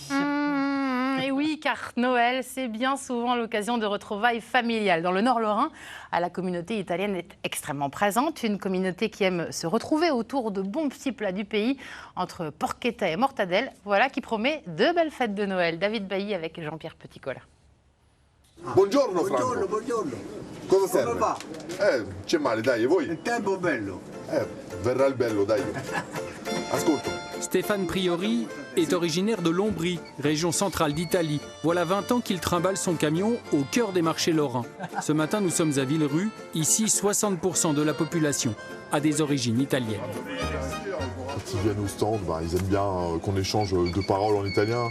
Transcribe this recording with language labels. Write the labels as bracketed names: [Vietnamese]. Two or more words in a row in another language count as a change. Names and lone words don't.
[French] Et oui, car Noël, c'est bien souvent l'occasion de retrouvailles familiales. Dans le Nord Lorrain, la communauté italienne est extrêmement présente. Une communauté qui aime se retrouver autour de bons petits plats du pays, entre porchetta et mortadelle. Voilà qui promet de belles fêtes de Noël. David Bailly avec Jean-Pierre Petitcola. [Italian] Buongiorno Franco. Buongiorno. Cosa serve? Come va? C'è male, dai, e voi? Il tempo è bello. Verrà il bello, dai. Ascolto. [French] Stéphane Priori est originaire de Lombrie, région centrale d'Italie. Voilà 20 ans qu'il trimballe son camion au cœur des marchés lorrains. Ce matin, nous sommes à Villerue. Ici, 60% de la population a des origines italiennes. Quand ils viennent au stand, ils aiment bien qu'on échange deux paroles en italien.